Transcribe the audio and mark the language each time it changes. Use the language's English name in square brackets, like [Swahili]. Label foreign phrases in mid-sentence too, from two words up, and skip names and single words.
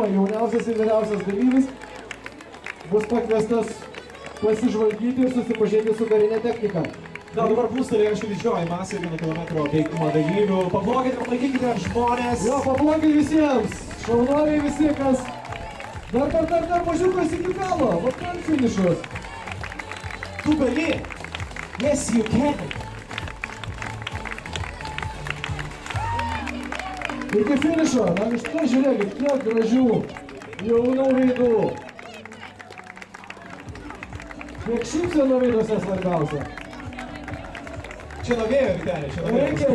[Lithuanian] Jauniausias ir vyriausias dalyvis bus pakviestas pasižvalgyti ir susipažinti su karinė technika. Dabar plūstelė aišku didžioji masė 1 km bėgimo dalyvių. Paplokite, aplankykite žmonės. Jo, paplokite visiems. Šaunuoliai visi, kas dar mažiukas iki galo. Va ten finišas. Tu gali. [English] Yes, you can. [Lithuanian] Iki finišo. Na, iš to žiūrėkit, kiek gražių jaunų veidų. Kiek šypsenų veiduose svarbiausia. Čia nuo vėjo, Vitelė, čia nuo vėjo.